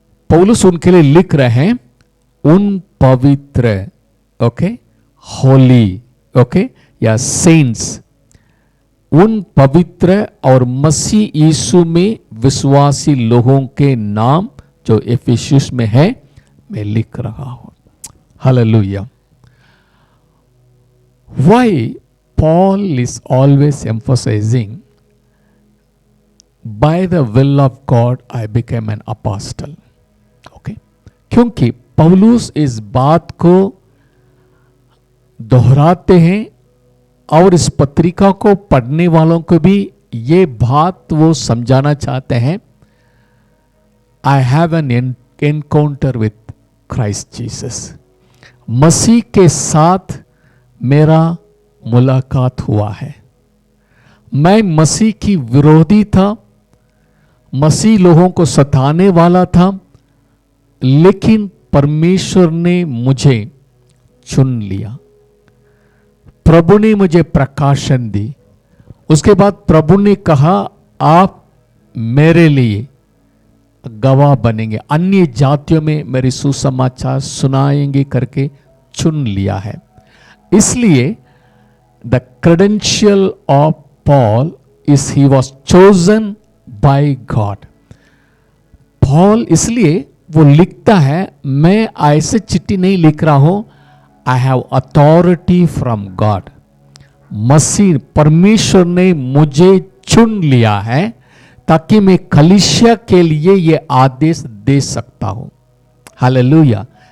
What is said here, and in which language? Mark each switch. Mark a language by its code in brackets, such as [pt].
[hi] पौलुस उनके लिए लिख रहे हैं उन पवित्र, ओके, होली, ओके, या सेंट्स, उन पवित्र और मसीह यीशु में विश्वासी लोगों के नाम जो इफिसुस में है मैं लिख रहा हूं। Hallelujah. [en] Why Paul is always emphasizing, by the will of God I became an apostle. Okay? [hi] क्योंकि पौलुस इस बात को दोहराते हैं और इस पत्रिका को पढ़ने वालों को भी ये बात वो समझाना चाहते हैं, [en] I have an encounter with Christ Jesus. [hi] मसीह के साथ मेरा मुलाकात हुआ है। मैं मसीह की विरोधी था, मसीह लोगों को सताने वाला था, लेकिन परमेश्वर ने मुझे चुन लिया। प्रभु ने मुझे प्रकाशन दी। उसके बाद प्रभु ने कहा आप मेरे लिए गवाह बनेंगे, अन्य जातियों में मेरे सुसमाचार सुनाएंगे करके चुन लिया है। इसलिए [en] the credential of Paul is he was chosen by God. [hi] Paul इसलिए वो लिखता है, मैं ऐसे चिट्ठी नहीं लिख रहा हूं, [en] I have authority from God. [hi] मसीह परमेश्वर ने मुझे चुन लिया है ताकि मैं कलीसिया के लिए ये आदेश दे सकता हूं। हालेलुया।